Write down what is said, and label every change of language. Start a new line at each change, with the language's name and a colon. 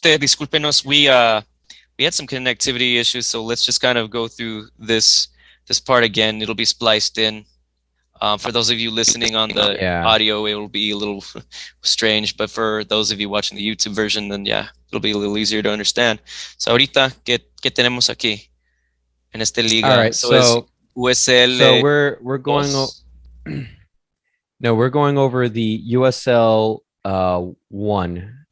Spanish: Disculpenos,
English: we had some connectivity issues, so let's just kind of go through this part again. It'll be spliced in. For those of you listening on the audio, it will be a little strange, but for those of you watching the YouTube version, then it'll be a little easier to understand.
Spanish: So ahorita, ¿qué tenemos aquí en esta liga?
English: All right,
Spanish: so es USL.
English: So we're going. No, we're going over the USL 1.